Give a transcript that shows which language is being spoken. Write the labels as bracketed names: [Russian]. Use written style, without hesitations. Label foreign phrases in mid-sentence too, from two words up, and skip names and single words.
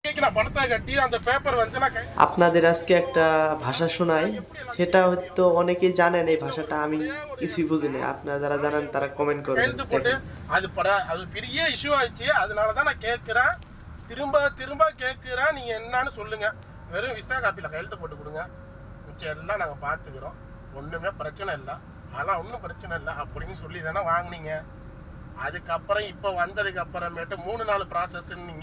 [Bangla] আপনাদের আজকে একটা ভাষা শোনাই, সেটা হয়তো অনেকেই জানেন। এই ভাষাটা আমি কিছুই বুঝি না, আপনারা যারা জানেন তারা কমেন্ট করবেন। দেখেন। [Tamil] அது பெரிய இஷ்யூ ஆயிடுச்சு. அதனாலதான் நான் கேட்கிறேன், திரும்ப திரும்ப கேட்கிறேன், நீங்க என்னன்னு சொல்லுங்க. வெறும் விசா காப்பில கையெழுத்து போட்டு கொடுங்க, மிச்சம் எல்லாம் நாங்க பாத்துக்கிறோம், ஒண்ணுமே பிரச்சனை இல்லை, அதெல்லாம் ஒன்றும் பிரச்சனை இல்லை அப்படின்னு சொல்லி தானே வாங்கினீங்க. அதுக்கப்புறம் இப்போ வந்ததுக்கு அப்புறமேட்டு 3 நாள் ப்ராசஸ்ன்னீங்க.